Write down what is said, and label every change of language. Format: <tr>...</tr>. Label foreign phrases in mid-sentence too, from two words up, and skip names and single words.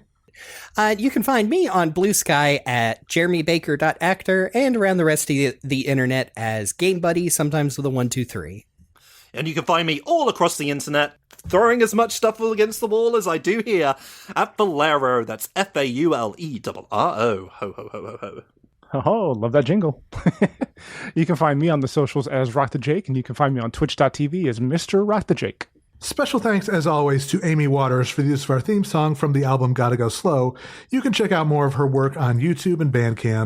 <en>You can find me on Blue Sky at jeremybaker.actor and around the rest of the internet as GameBuddy, sometimes with a 123. And you can find me all across the internet, throwing as much stuff against the wall as I do here, at Faulerro. That's Faulerro. Ho, ho, ho, ho, ho. Oh, love that jingle. You can find me on the socials as RockTheJake, and you can find me on twitch.tv as Mr. RockTheJake. Special thanks, as always, to Amy Waters for the use of our theme song from the album Gotta Go Slow. You can check out more of her work on YouTube and Bandcamp.</en>